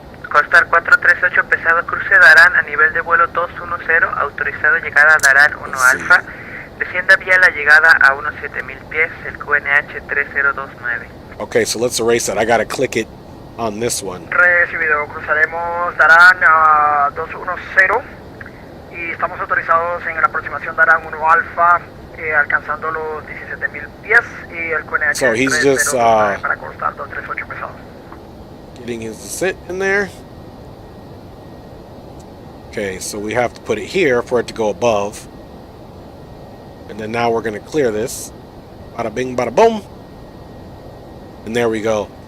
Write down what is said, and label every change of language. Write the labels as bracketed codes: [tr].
[es] Costar 438 pesado cruce Darán a nivel de vuelo 210, autorizado llegada a Darán 1 alfa, descienda vía la llegada a unos 7000 pies, el QNH 3029. [en] Okay, so let's erase that. I gotta click it on this one. [es] Recibido, cruzaremos Darán a 210 y estamos autorizados en la aproximación Darán 1 alfa, alcanzando los 17000 pies y el QNH [en] so he's just [es] para Costar 238 pesado. [en] Getting his descent in there. Okay, so we have to put it here for it to go above. And then now we're going to clear this. Bada bing, bada boom. And there we go.